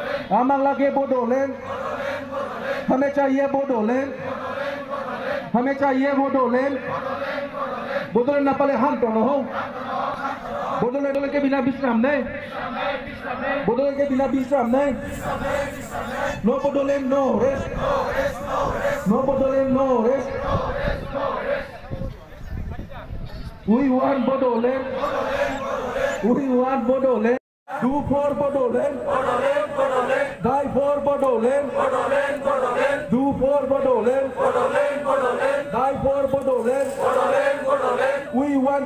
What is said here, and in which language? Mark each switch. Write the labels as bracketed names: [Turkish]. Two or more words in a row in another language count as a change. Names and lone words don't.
[Assamese] आमक लागे [Hindi] बोडोलैंड हमें चाहिए बोडोलैंड हमें चाहिए बोडोलैंड बोडोलैंड ना पहले हम तो न हो बोडोलैंड के बिना विश्राम नहीं बोडोलैंड के बिना विश्राम नहीं [English] no Bodoland no rest no Bodoland no rest we want Bodoland we want Bodoland do for Bodoland die for Bodoland do for Bodoland die for Bodoland we want